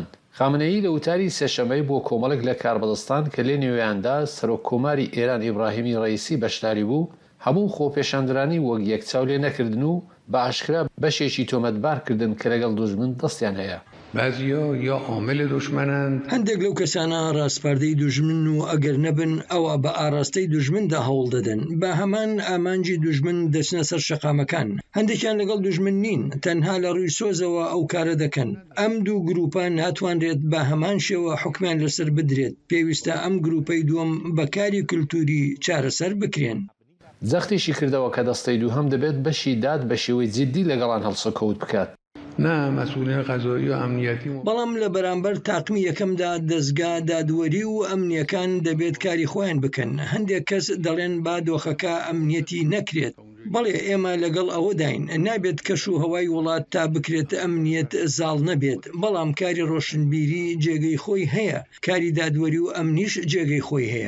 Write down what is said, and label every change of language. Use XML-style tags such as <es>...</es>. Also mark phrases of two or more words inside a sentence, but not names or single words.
<ckb>خامنەیی لە وتاری سێشەمەی بۆ کۆمەڵێک لە کاربەدەستان کە لێ نوێیاندا سەرۆک کۆماری ئێران ئیبراهیمی ڕەیسی بەشداری بوو هەموو خۆپێشاندرانی وەک یەکچاو لێ نەکردن و بە ئاشکرا بەشێکی تۆمەتبارکردن کە لەگەڵ دوژمن دەستیان هەیە.</ckb> <fa>بعضیا یا عامل دشمنند</fa> <ckb>هەندێک لەو کەسانە ڕاستپاردەی دوژمن و ئەگەر نەبن ئەوە بە ئاراستەی دوژمندا هەوڵ دەدەن بە هەمان ئامانجی دوژمن دەچنە سەر شەقامەکان هەندێکیان لەگەڵ دوژمن نین تەنها لە ڕووی سۆزەوە ئەو کارە دەکەن ئەم دوو گروپان ناتوانرێت بە هەمان شێوە حکمیان لەسەر بدرێت پێویستە ئەم گروپەی دووەم بەکاری کولتوری چارەسەر بکرێن جەختیشی کردەوە کە دەستەی دووهەم دەبێت بەشی داد بە شێوەی جددی لەگەڵان هەڵسەکەوت بکات</ckb> <fa>نه مسئولین قضایی و امنیتی</fa> <ckb>بەڵام لە بەرامبەر تاقمی یەکەمدا دەستگا دادوەری و ئەمنیەکان دەبێت کاری خۆیان بکەن هەندێک کەس دەڵێن با دۆخەکە ئەمنیەتی نەکرێت بەڵێ ئێمە لەگەڵ ئەوەداین نابێت کەش و هەوای وڵات تا بکرێت ئەمنیەت زاڵ نەبێت بەڵام کاری ڕۆشنبیری جێگەی خۆی هەیە کاری دادوەری و ئەمنیش جێگەی خۆی هەیە</ckb>